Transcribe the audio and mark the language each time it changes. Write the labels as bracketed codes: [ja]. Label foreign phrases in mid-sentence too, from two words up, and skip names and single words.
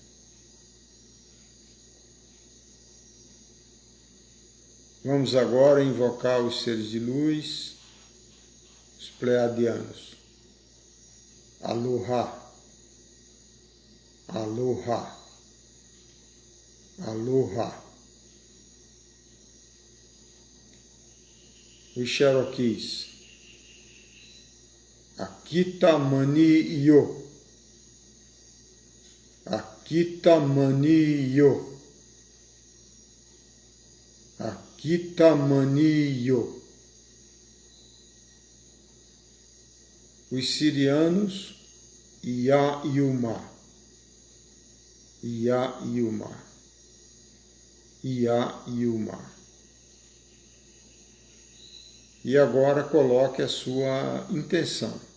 [pt] Vamos agora invocar os seres de luz, os pleiadianos. [haw] Aloha. Aloha, aloha. [pt] Os Cherokees. Akita mani yo. Akita mani yo. Akita mani yo. Os sirianos. Ia Yuma. Ia Yuma. Ia Yuma. E agora coloque a sua intenção.